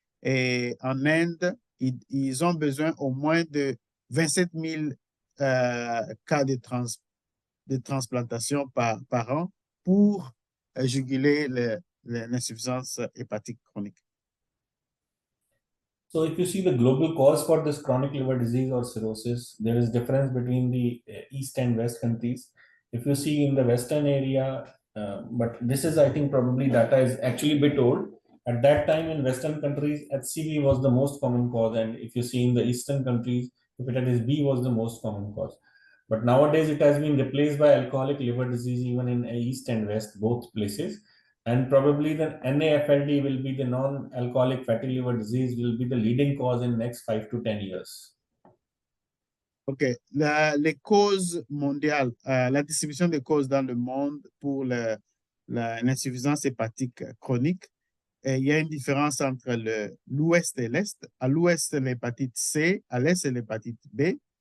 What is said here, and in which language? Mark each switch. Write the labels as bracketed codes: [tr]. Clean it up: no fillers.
[fr] Et en Inde, ils ont besoin au moins de 27 000 cas de transplantation par an pour juguler l'insuffisance hépatique chronique. [en] So if you see the global cause for this chronic liver disease or cirrhosis, there is difference between the East and West countries. If you see in the Western area, but this is, I think, probably data is actually a bit old. At that time in Western countries, HCV was the most common cause. And if you see in the Eastern countries, hepatitis B was the most common cause. But nowadays it has been replaced by alcoholic liver disease, even in East and West, both places. And probably the NAFLD will be the non-alcoholic fatty liver disease will be the leading cause in next 5 to 10 years. OK. [fr] Les causes mondiales, la distribution des causes dans le monde pour l'insuffisance hépatique chronique, il y a une différence entre l'Ouest et l'Est. À l'Ouest, c'est l'hépatite C, à l'Est, c'est l'hépatite B.